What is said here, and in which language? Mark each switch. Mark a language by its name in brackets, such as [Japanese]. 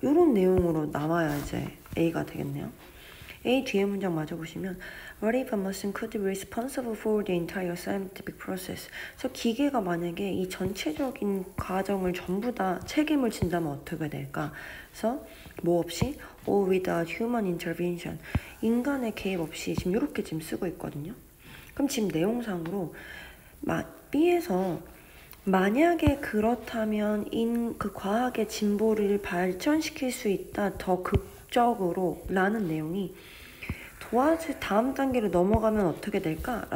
[Korean] 이런 내용으로 나와야 이제 A가 되겠네요. A 뒤에 문장 마저 보시면 [English] What if a machine could be responsible for the entire scientific process? [Korean] 그래서 기계가 만약에 이 전체적인 과정을 전부 다 책임을 진다면 어떻게 될까? 그래서 뭐 없이 [English] all without human intervention. [Korean] 인간의 개입 없이 지금 이렇게 지금 쓰고 있거든요. 그럼 지금 내용상으로 B에서 만약에 그렇다면 그 과학의 진보를 발전시킬 수 있다 더 극적으로 라는 내용이 다음 단계로 넘어가면 어떻게 될까?